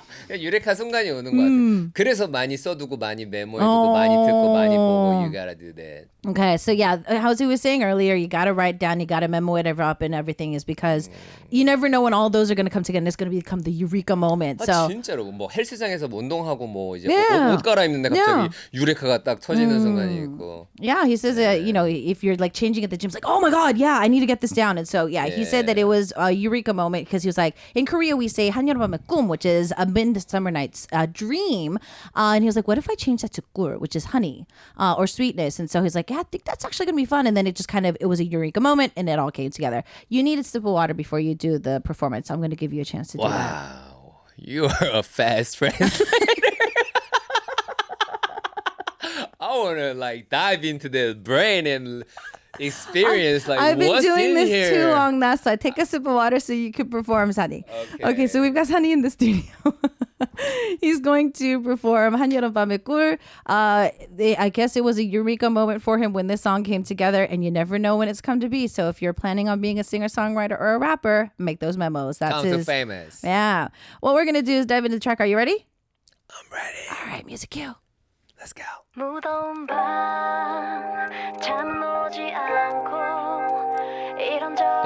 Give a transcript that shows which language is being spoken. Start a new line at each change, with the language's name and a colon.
Korean: 유레카 순간이 오는 것 같아. 그래서 많이 써두고 많이 메모해두고 많이 듣고 많이 보고
English: you gotta do that. Okay, so yeah, as he was saying earlier, you got to write down, you got to memo it up and everything is because you never know when all those are going to come together and it's going to become the eureka moment. So
Korean: 진짜로 뭐 헬스장에서 운동하고 뭐 이제
English: Yeah.
Korean: 옷 갈아입는데 갑자기
English: Yeah.
Korean: 유레카가 딱 터지는 순간이 있고.
English: yeah, he says, you know, if you're like changing at the gym, it's like, oh my God, yeah, I need to get this down. And so, yeah, he said that it was a eureka moment because he was like, in Korea, we say 한여름밤의꿀, which is a midsummer night's dream. And he was like, what if I change that to 꿀, which is honey or sweetness? And so he's like, yeah, I think that's actually going to be fun. And then it just it was a eureka moment and it all came together. You need a sip of water before you do the performance. I'm going to give you a chance to do that. Wow, you are a fast translator. I want to like dive into the brain and experience I've been what's doing in this here. too long now, so I take a sip of water so you can perform, Sunny. Okay, so we've got Sunny in the studio. He's going to perform 한여름밤의꿀. I guess it was a eureka moment for him when this song came together, and you never know when it's come to be. So if you're planning on being a singer-songwriter or a rapper, make those memos. That's Count to famous. Yeah. What we're going to do is dive into the track. Are you ready? I'm ready. All right, music cue. Let's go.
Korean: 무더운 밤 잠은 오지 않고 이런저런